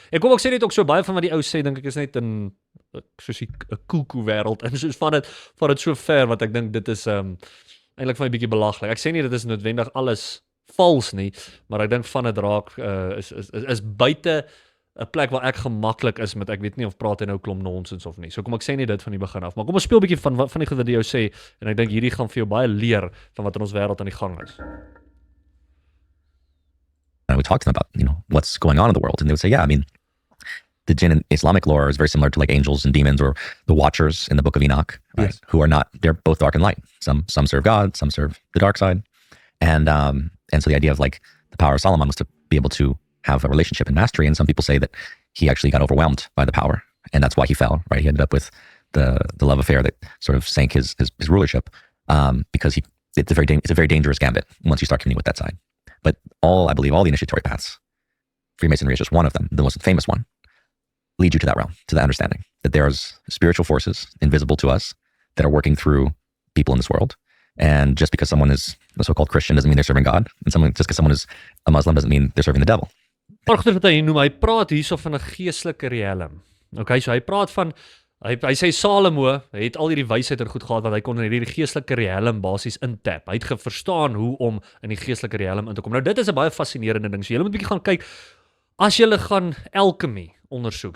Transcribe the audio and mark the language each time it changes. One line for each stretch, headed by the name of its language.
Afrikaans: En kom ek sê net ook so baie van wat die ou sê, dink ek is net in soos 'n koekoe wêreld, en soos van dit so ver wat ek dink dit is eintlik vir my 'n bietjie belaglik. Ek sê nie dit is noodwendig alles vals nie, maar ek dink van dit raak is buite 'n plek waar ek gemaklik is met, ek weet nie of praat hy nou klomp nonsens of nie. So kom ek sê nie dit van die begin af, maar kom ons speel 'n bietjie van die goed wat die ou sê, en ek dink hierdie gaan vir jou baie leer van wat in ons wêreld aan die gang is.
English: And we talked to them about, what's going on in the world. And they would say, yeah, I mean, the jinn in Islamic lore is very similar to like angels and demons or the watchers in the book of Enoch, right? Yes. Who are they're both dark and light. Some serve God, some serve the dark side. And so the idea of like the power of Solomon was to be able to have a relationship and mastery. And some people say that he actually got overwhelmed by the power, and that's why he fell. Right? He ended up with the love affair that sort of sank his rulership, because it's a very dangerous gambit once you start communing with that side. But I believe all the initiatory paths, Freemasonry is just one of them, the most famous one, lead you to that realm, to that understanding that there's spiritual forces invisible to us that are working through people in this world. And just because someone is a so-called Christian doesn't mean they're serving God. And just because someone is a Muslim doesn't mean they're serving the devil.
Afrikaans: Maar goed, wat hy noem, hy praat hierso van 'n geestelike riem. Okay, so hy praat van hy sê Salomo het al hierdie wysheid en goed gehad wat hy kon in hierdie geestelike riem basies intap. Hy het verstaan hoe om in die geestelike riem in te kom. Nou dit is 'n baie fascinerende ding. So julle moet 'n bietjie gaan kyk as julle gaan alchemy ondersoek.